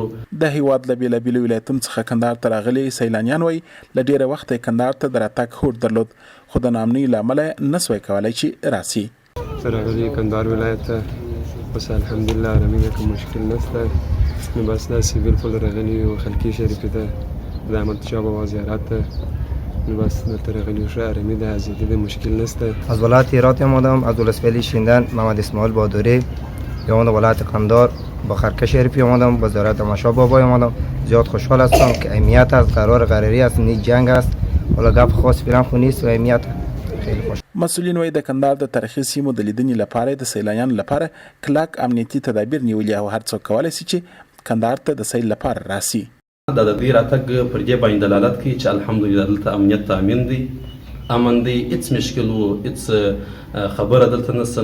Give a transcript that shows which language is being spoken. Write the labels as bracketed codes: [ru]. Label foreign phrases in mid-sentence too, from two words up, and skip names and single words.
[ps] د هیواد له بیلابیلو ولایتونو څخه کندهار ته راغلي سیلانیان وایي له ډېره وخته کندهار ته د راتګ هوډ درلود، خو د ناامنۍ له امله نسوای کولی چې راسي. راغلي کندهار ولایت ته بس الحمدلله رمیږه که مشکل نسته. نو بس داسې بالکل راغلي یو خلکي شریفې ته د احمدشاه بابا زیارت ته. نو بس دلته راغلي یو ښه آرامي ده، ازادي ده، مشکل نسته. [fa] از ولایت هرات آمدم، از ولسوالی شیندن محمد اسماعیل بهادری. آمدم ولایت قندهار با خرکه شریفی آمدم، با زیارت احمدشاه بابا آمدم. زیاد خوشحال هستم که امنیت است، قرار قراری است، نیک جنگ است. حالا گپ خاص فعلا خو نیست و امنیت خیلی خوش. [ps] مسؤلین وایي د کندهار د تاریخي سیمو د لیدنې لپاره د سیلانیانو لپاره کلک امنیتي تدابیر نیولي او هر څوک کولی شي چې کندهار ته د سیل لپاره راسي. د دې راتګ پر دې باندې دلالت کوي چې الحمدلله دلته امنیت تامین دی، امن دی، هیڅ مشکل و هیڅ خبره دلته نشته.